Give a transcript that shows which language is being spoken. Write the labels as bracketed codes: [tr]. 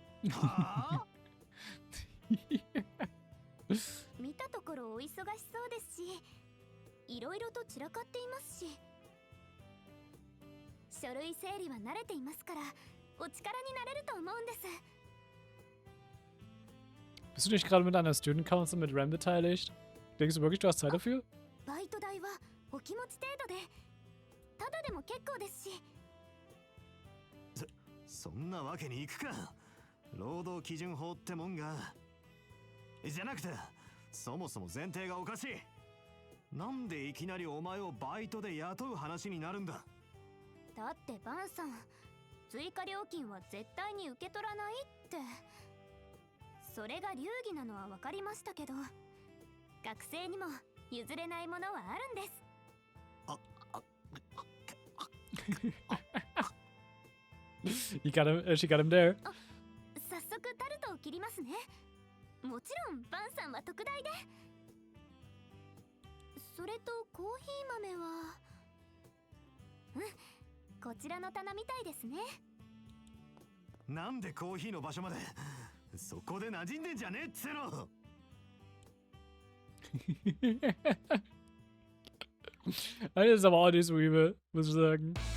[ja] はあ見たところお忙しそうですし、いろいろと散らかっていますし、書類整理は慣れていますからお力になれると思うんです。 [de] Bist du nicht gerade mit einer Student Council mit Ram beteiligt? Denkst du wirklich, du hast Zeit dafür? [ja] バイト代はお気持ち程度で、ただでも結構ですし。そんなわけにいくか。労働基準法ってもんが。じゃなくて、そもそも前提がおかしい。なんでいきなりお前をバイトで雇う話になるんだ。だってバンさん、追加料金は絶対に受け取らないって。それが流儀なのは分かりましたけど、学生にも譲れないものはあるんです。 [en] She got him there. [ja] 早速タルトを切りますね。もちろんバンさんは特大で。それとコーヒー豆はこちらの棚みたいですね。なんでコーヒーの場所までそこで馴染んでんじゃねえっつうの。 [de] Eine ist aber auch nicht so übel, muss ich sagen.